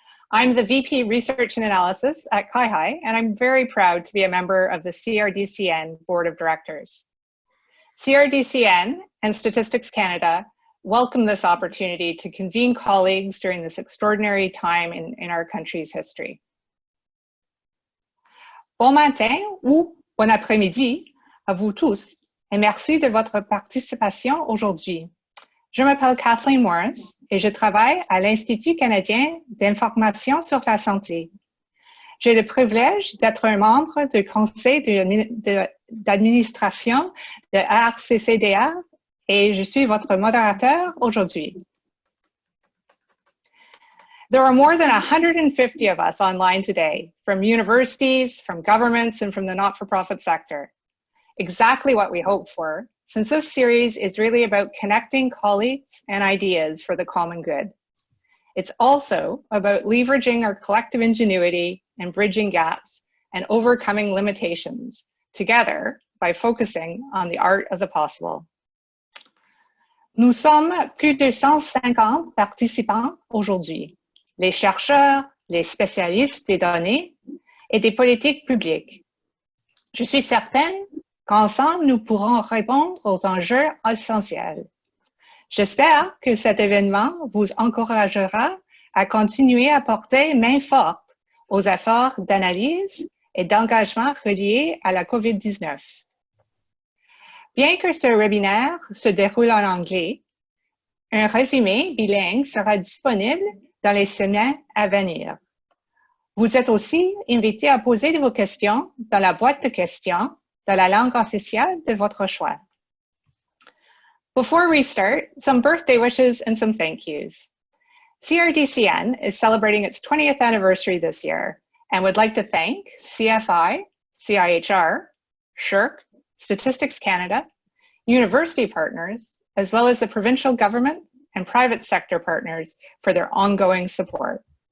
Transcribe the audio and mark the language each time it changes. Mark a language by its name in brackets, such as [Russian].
[English] I'm the VP Research and Analysis at CIHI, and I'm very proud to be a member of the CRDCN Board of Directors. CRDCN and Statistics Canada welcome this opportunity to convene colleagues during this extraordinary time in our country's history. [French] Bon matin ou bon après-midi à vous tous, et merci de votre participation aujourd'hui. Je m'appelle Kathleen Morris et je travaille à l'Institut canadien d'information sur la santé. J'ai le privilège d'être un membre du conseil d'administration de RCCDR et je suis votre modérateur aujourd'hui. [English] There are more than 150 of us online today, from universities, from governments, and from the not-for-profit sector. Exactly what we hoped for, since this series is really about connecting colleagues and ideas for the common good. It's also about leveraging our collective ingenuity and bridging gaps and overcoming limitations together by focusing on the art of the possible. [French] Nous sommes plus de 150 participants aujourd'hui. Les chercheurs, les spécialistes des données et des politiques publiques. Je suis certaine qu'ensemble, nous pourrons répondre aux enjeux essentiels. J'espère que cet événement vous encouragera à continuer à porter main forte aux efforts d'analyse et d'engagement reliés à la COVID-19. Bien que ce webinaire se déroule en anglais, un résumé bilingue sera disponible dans les semaines à venir. Vous êtes aussi invité à poser vos questions dans la boîte de questions dans la langue officielle de votre choix. [English] Before we start, some birthday wishes and some thank yous. CRDCN is celebrating its 20th anniversary this year and would like to thank CFI, CIHR, SSHRC, Statistics Canada, university partners, as well as the provincial government and private sector partners for their ongoing support.